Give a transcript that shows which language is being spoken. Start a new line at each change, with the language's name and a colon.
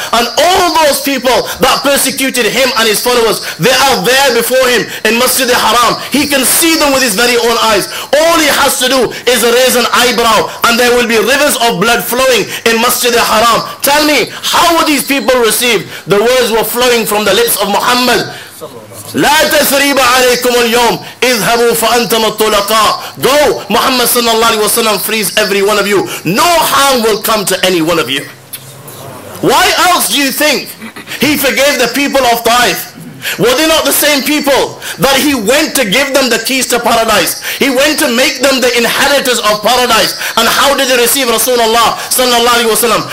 English: And all those people that persecuted him and his followers, they are there before him in Masjid al-Haram. He can see them with his very own eyes. All he has to do is raise an eyebrow, and there will be rivers of blood flowing in Masjid al-Haram. Tell me, how would these people receive the words were flowing from the lips of Muhammad?
Arabic: لا تثريب عليكم اليوم اذهبوا فأنتم الطلقاء.
English: Go, Muhammad sallallahu alaihi wasallam frees every one of you. No harm will come to any one of you. Why else do you think he forgave the people of Taif? Were they not the same people that he went to give them the keys to paradise? He went to make them the inheritors of paradise. And how did they receive Rasulullah sallallahu alaihi wasallam?